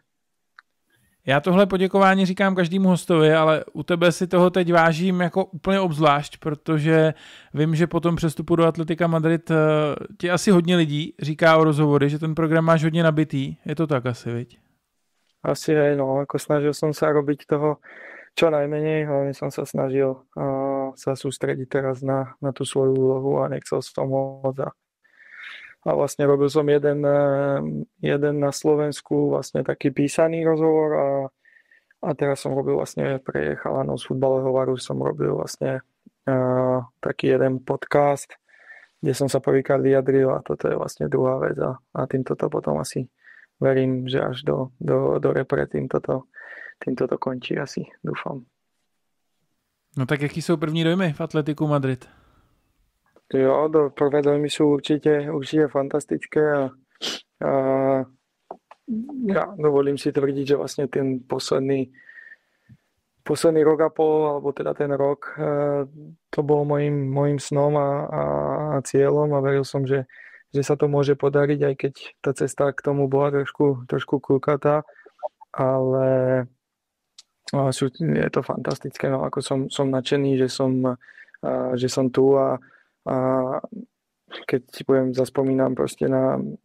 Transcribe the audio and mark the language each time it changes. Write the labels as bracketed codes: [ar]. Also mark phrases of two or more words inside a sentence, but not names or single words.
[cs] Já tohle poděkování říkám každému hostovi, ale u tebe si toho teď vážím jako úplně obzvlášť, protože vím, že po tom přestupu do Atletica Madrid ti asi hodně lidí říká o rozhovory, že ten program máš hodně nabitý. Je to tak asi, viď? [sk] Asi aj, no, ako snažil som sa robiť toho čo najmenej, hlavne som sa snažil sa sústrediť teraz na tú svoju úlohu a nechcel som moc. A vlastne robil som jeden na Slovensku, vlastne taký písaný rozhovor a teraz som robil vlastne pre chalanov z Futbalového varu, som robil vlastne taký jeden podcast, kde som sa prvýkrát vyjadril a toto je vlastne druhá vec a týmto to potom asi verím, že až do repre týmto to končí asi, dúfam. [cs] No tak jaký jsou první dojmy v Atletiku Madrid? [sk] Jo, prvé dojmy sú určite fantastické a ja dovolím si tvrdiť, že vlastne ten posledný rok a pol, alebo teda ten rok, to bol mojím snom a cieľom a veril som, že sa to môže podariť, aj keď tá cesta k tomu bola trošku kľukatá, ale je to fantastické, no ako som nadšený, že som tu a keď si poviem, zaspomínam proste na